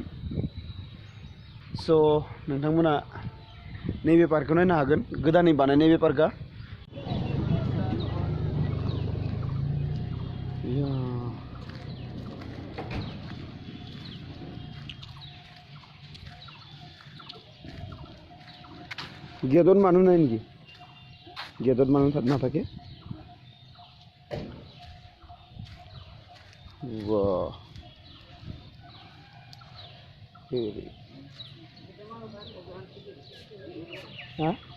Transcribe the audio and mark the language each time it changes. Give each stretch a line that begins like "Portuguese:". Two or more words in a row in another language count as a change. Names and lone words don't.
Bodo: स' नोंथांमोना नैबे पार्कखौ नायनो हागोन, गोदानै बानायनाय बे पार्कआ।
Assamese: गेटত মানুহ নাই নেকি? गेटত মানুহ নাথাকে?
Hindi: वाह, हाँ?